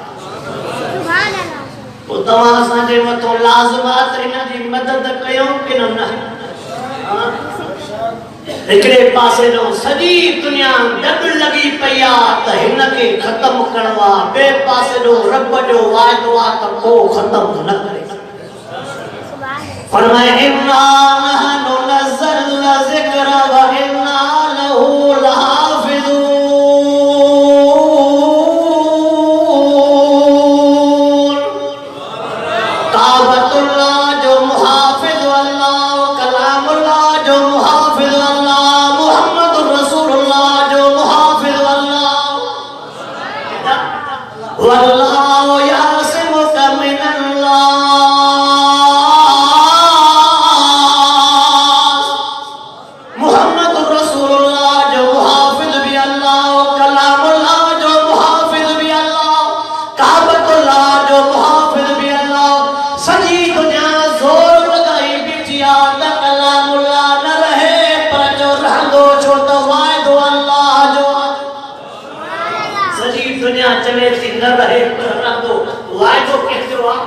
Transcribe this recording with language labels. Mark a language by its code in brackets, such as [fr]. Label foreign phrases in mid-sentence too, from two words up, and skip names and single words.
[sd] तो तव्हां असांजे मथां लाज़िम आहे त हिन जी मदद कयूं कि न? हिकिड़े पासे ॾों सॼी दुनिया गॾु लॻी पई आहे त हिन खे ख़तमु करणो आहे, ॿिए पासे ॾों रब जो वाइदो आहे त को ख़तमु न करे। फरमाए [ar] إنا نحن نزلنا ذكر وإنا له لحافظون. [sd] काबतुल्लाह जो मुहाफ़िज़ अल्लाह, कलामुल्लाह जो मुहाफ़िज़ अल्लाह, मुहम्मद रसूलुल्लाह जो मुहाफ़िज़ अल्लाह। [ar] والله يعصمك من الله. [sd] मुहम्मद रसूलुल्लाह जो मुहाफ़िज़ भी अल्लाह, कलामुल्लाह जो मुहाफ़िज़ भी अल्लाह, काबतुल्लाह जो मुहाफ़िज़ भी अल्लाह। सॼी दुनिया ज़ोर लॻाई बीठी आहे त कलामुल्लाह न रहे, पर जो रहंदो छो त वाइदो अल्लाह जो। सॼी दुनिया चवे थी न रहे पर रहंदो, वाइदो कंहिंजो आहे?